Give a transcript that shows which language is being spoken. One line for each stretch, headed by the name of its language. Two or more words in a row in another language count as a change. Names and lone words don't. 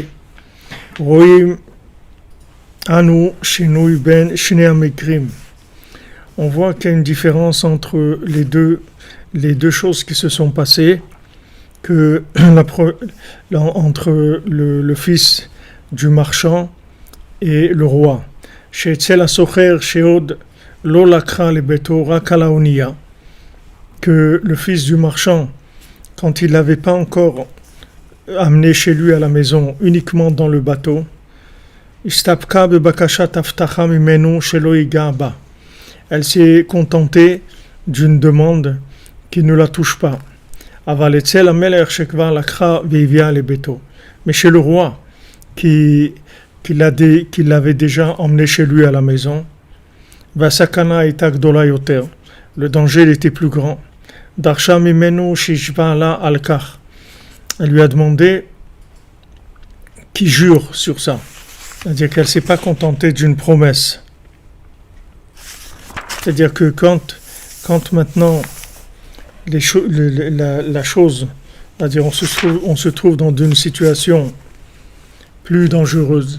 Hebrew: רואים אנו שינוי בין שני המקרים.
French: On voit qu'il y a une différence entre les deux choses qui se sont passées. Que entre le fils du marchand et le roi.
Hebrew: שאצל הסוחר שעוד לא לקחה לביתו רק על האונייה,
French: que le fils du marchand, quand il l'avait pas encore amené chez lui à la maison, uniquement dans le bateau,
Hebrew: הסתפקה בבקשת הבטחה ממנו שלא ייגע בה.
French: Elle s'est contentée d'une demande qui ne la touche pas.
Hebrew: אבל אצל המלך שכבר לקחה והביאה לביתו.
French: Mais chez le roi, qui l'avait déjà emmené chez lui à la maison,
Hebrew: והסכנה הייתה גדולה יותר.
French: Le danger était plus grand.
Hebrew: דרשה ממנו שישבע לה על כך.
French: Elle lui a demandé qu'il jure sur ça. C'est-à-dire qu'elle ne s'est pas contentée d'une promesse. C'est-à-dire que quand maintenant la chose, c'est-à-dire on se trouve dans une situation plus dangereuse.